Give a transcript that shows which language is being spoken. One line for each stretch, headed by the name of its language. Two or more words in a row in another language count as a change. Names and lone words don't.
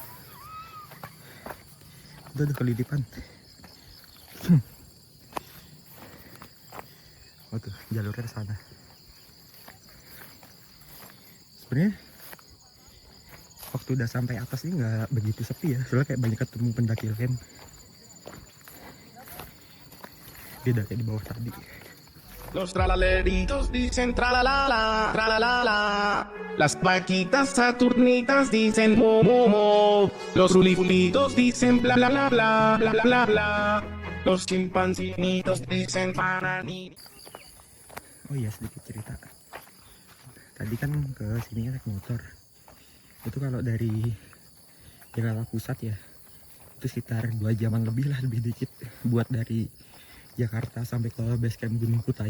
Indonesian: Udah ada kelilipan. Oh tuh jalurnya ke sana. Sebenarnya waktu udah sampai atas ini nggak begitu sepi ya, soalnya kayak banyak ketemu pendaki lain. Beda kayak di bawah tadi.
Spanish: Los tralaleritos dicen tralalala, tralalala. Las vaquitas saturnitas dicen mo, mo, mo. Los rulifulitos dicen bla, bla, bla, bla, bla, bla, bla, bla. Los chimpancinitos dicen panani.
Indonesian: Oh iya, sedikit cerita. Tadi kan ke sini naik motor. Itu kalau dari Jakarta Pusat ya, itu sekitar 2 jaman lebih lah, lebih dikit buat dari Jakarta sampai ke base camp Gunung Kutanya.